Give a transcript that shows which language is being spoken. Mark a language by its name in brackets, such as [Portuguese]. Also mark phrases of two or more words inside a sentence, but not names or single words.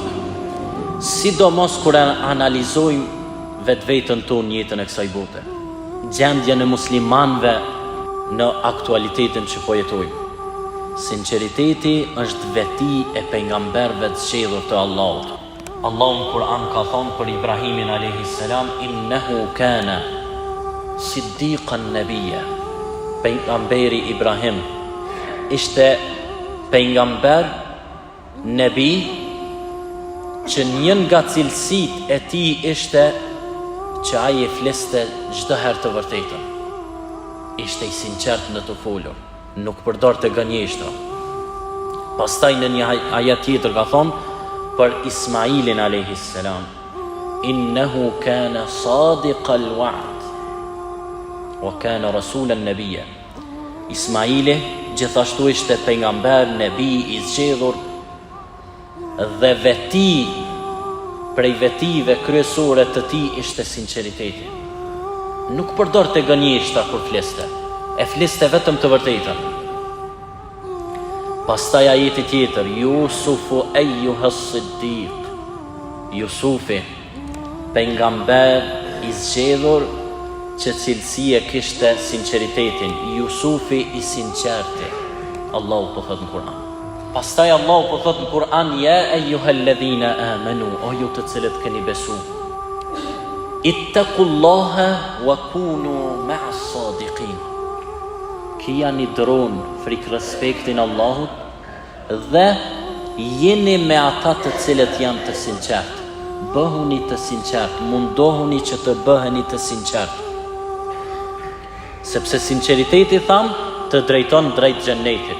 [Albanian] Sidomos kur analizojmë vetveten tonë, jetën e kësaj bote, gjendjen e muslimanëve në aktualitetin që po jetojmë. Sinqeriteti është veti e pejgamberëve të zgjedhur të Allahut. Allahu në Kur'an ka thonë për Ibrahimin [Arabic] عليه السلام: "إنه كان صديقا نبيا." [Albanian] Pejgamberi Ibrahim ishte pejgamber, nebi, që një nga cilësit e tij ishte që ai e fliste çdo herë të vërtetën. Ishte i sinqert në të folur, nuk përdorte gënjeshtra. Pastaj në një ajet tjetër ka thonë për Ismailin [Arabic] عليه السلام: "إنه كان صادق الوعد وكان رسولا نبيا." [Albanian] Ismaili gjithashtu ishte pejgamber, nebi i zgjedhur, dhe veti prej vetive kryesore të tij ishte sinqeriteti. Nuk përdorte gënjeshtra kur fliste, e fliste vetëm të vërtetën. [Arabic] Pastaj ajeti tjetër: "يوسف أيها الصديق." [Albanian] Yusufi, pejgamber i zgjedhur që cilësia kishte sinqeritetin. Yusufi i sinqerti. Allahu po thot në Kur'an. Pastaj Allahu po thot në Kur'an: [Arabic] "يا أيها الذين آمنوا", [Albanian] o ju të cilët keni besu, [Arabic] "اتقوا الله وكونوا مع الصادقين." [Albanian] Kia një dron frik respektin Allahut dhe jeni me ata të cilët janë të sinqert. Bëhuni të sinqert, mundohuni që të bëheni të sinqert. Sepse sinqeriteti, thamë, të drejton drejt xhenetit.